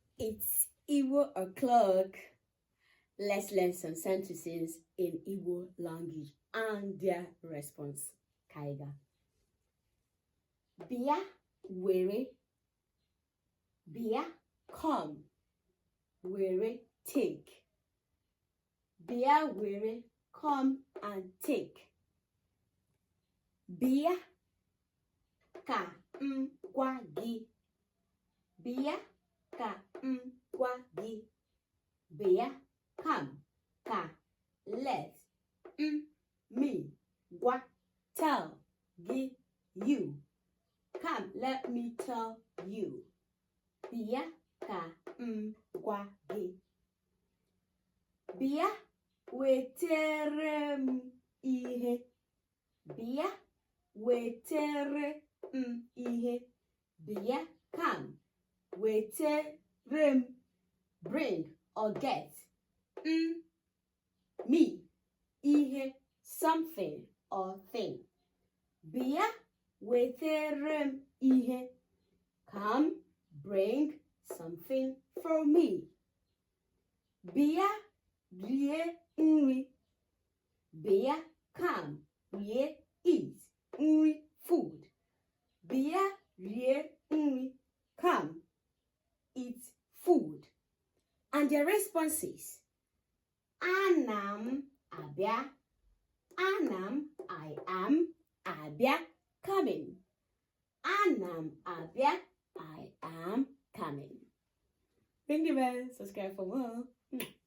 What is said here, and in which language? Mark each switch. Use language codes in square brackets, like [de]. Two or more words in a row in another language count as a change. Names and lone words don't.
[en] It's Igbo o'clock. Let's learn some sentences in Igbo language and their response. Kaiga. [ig] Bia were. Bia come. [en] Were take. [ig] Bia were [en] come and take. [ig] Bia ka gwa gị. Bia ka gwa gị. [en] Bia come ka let me gwa tell gị you. Come, let me tell you. [ig] Bia ka gwa gị. Bia wetere m ihe. Bia wetere m ihe. [en] Bia come [ig] wetere m [en] bring or get me ihe something or thing. [ig] Bia wetere m ihe. [en] Come bring something for me. [ig] Bia rie nri. Bia come rie eat nri food. Bia rie nri [en] come eat food. And their responses: [ig] Anam abia. [en] Anam I am. Abia coming. [ig] Anam abia [en] I am coming. Ring the bell, subscribe for more.